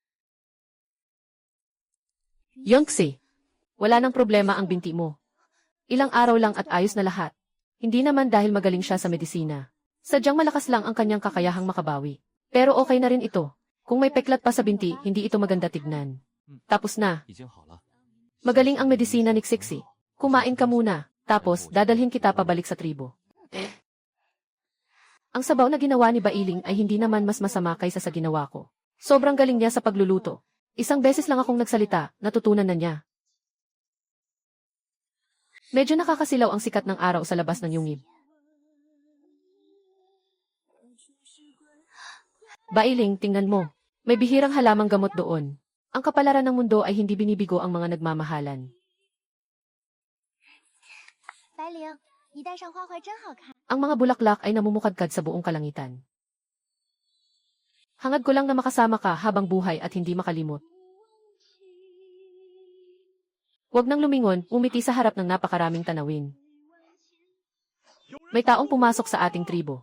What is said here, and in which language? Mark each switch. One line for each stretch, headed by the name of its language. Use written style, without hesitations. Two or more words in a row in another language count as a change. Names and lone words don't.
Filipino: Yongxi, wala nang problema ang binti mo. Ilang araw lang at ayos na lahat. Hindi naman dahil magaling siya sa medisina. Sadyang malakas lang ang kanyang kakayahang makabawi. Pero okay na rin ito. Kung may peklat pa sa binti, hindi ito maganda tignan. Tapos na.
Chinese: 已经好了。
Filipino: Magaling ang medisina ni Siksi. Kumain ka muna, tapos dadalhin kita pabalik sa tribo. Ang sabaw na ginawa ni Bailing ay hindi naman mas masama kaysa sa ginawa ko. Sobrang galing niya sa pagluluto. Isang beses lang akong nagsalita, natutunan na niya. Medyo nakakasilaw ang sikat ng araw sa labas ng yungib. Bailing, tingnan mo. May bihirang halamang gamot doon. Ang kapalaran ng mundo ay hindi binibigo ang mga nagmamahalan.
Chinese: 白灵，你戴上花环真好看。
Filipino: Ang mga bulaklak ay namumukadkad sa buong kalangitan. Hangad ko lang na makasama ka habang buhay at hindi makalimot. Huwag nang lumingon, umiti sa harap ng napakaraming tanawin. May taong pumasok sa ating tribo.